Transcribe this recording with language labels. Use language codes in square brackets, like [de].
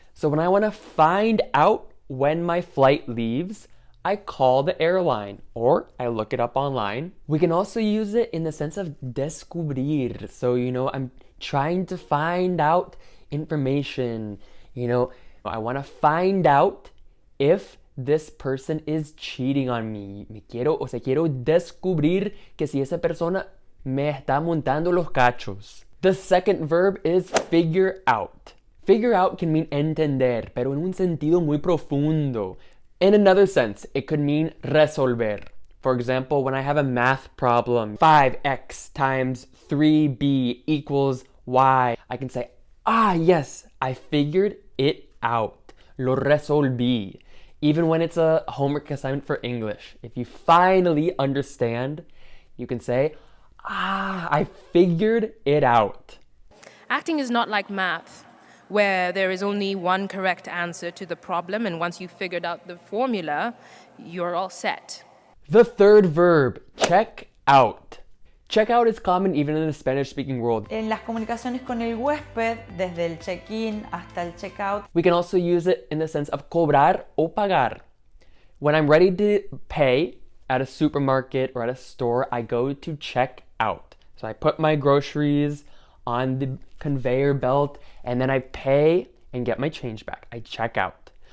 [en] So when I want to find out when my flight leaves, I call the airline or I look it up online. We can also use it in the sense of descubrir. So, I'm trying to find out information. I want to find out if this person is cheating on me. [es] Quiero descubrir que si esa persona me está montando los cachos. [en] The second verb is figure out. Figure out can mean [es] entender, pero en un sentido muy profundo. [en] In another sense, it could mean resolver. For example, when I have a math problem, 5x times 3b equals y, I can say, yes, I figured it out. [es] Lo resolví. [en] Even when it's a homework assignment for English, if you finally understand, you can say, I figured it out. Acting is not like math, where there is only one correct answer to the problem, and once you've figured out the formula, you're all set. The third verb, check out. Check out is common even in the Spanish-speaking world. [es] En las comunicaciones con el huésped, desde el check-in hasta el check-out. [en] We can also use it in the sense of [es] cobrar o pagar. [en] When I'm ready to pay at a supermarket or at a store, I go to check out. So I put my groceries on the conveyor belt and then I pay and get my change back. I check out.